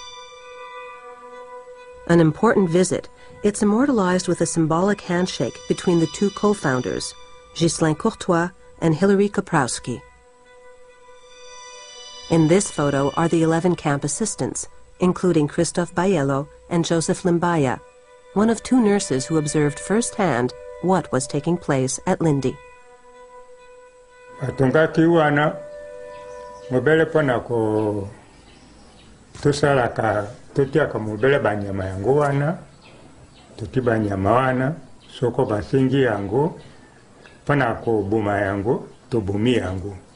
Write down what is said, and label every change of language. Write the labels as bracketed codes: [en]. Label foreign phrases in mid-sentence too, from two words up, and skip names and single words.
[en] An important visit, it's immortalized with a symbolic handshake between the two co-founders, Ghislain Courtois and Hilary Kaprowski. In this photo are the 11 camp assistants, including Christophe Bayello and Joseph Limbaya, one of two nurses who observed firsthand what was taking place at Lindy. [ln] Atungaki wana mobele pona ko tusalaka tutiaka mobele banyama yango wana tuti banyama wana soko basingi yango pona ko buma yango to bumi yango